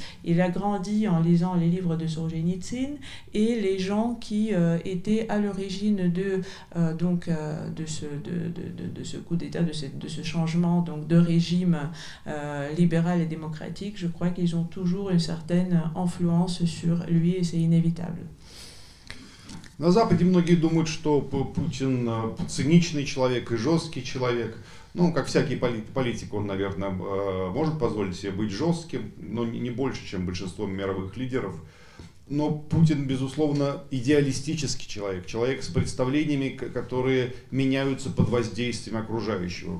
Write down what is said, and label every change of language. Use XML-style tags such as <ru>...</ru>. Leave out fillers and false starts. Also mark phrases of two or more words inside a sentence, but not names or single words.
<fr>Il a grandi en lisant les livres de Solzhenitsyn, et les gens qui étaient à l'origine de ce coup d'État, de ce changement donc de régime libéral et démocratique, je crois qu'ils ont toujours une certaine influence sur lui, et c'est inévitable.</fr> <ru>На Западе многие думают, что Путин циничный человек и жесткий человек. Ну, как всякий политик, он, наверное, может позволить себе быть жестким, но не больше, чем большинство мировых лидеров. Но Путин, безусловно, идеалистический человек, человек с представлениями, которые меняются под воздействием окружающего.</ru>